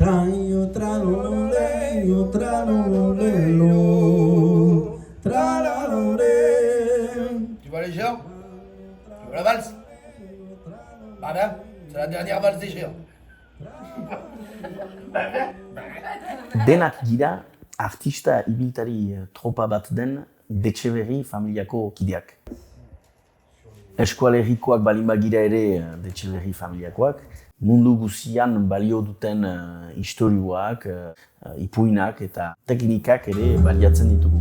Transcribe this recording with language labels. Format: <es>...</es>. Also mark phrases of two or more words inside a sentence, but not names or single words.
<fr>Traio, traloleo, tralolelo, tralalore. Tu vois les géants? Tu vois la valse? Ah ben, c'est la dernière valse des géants.</fr> <eu>Denak gira artista ibiltari tropa bat den Detxeberri familiako kideak. Eskualerrikoak balin bagira ere Detxeberri familiakoak, mundu guzian balio duten istorioak, ipuinak eta teknikak ere baliatzen ditugu.</eu>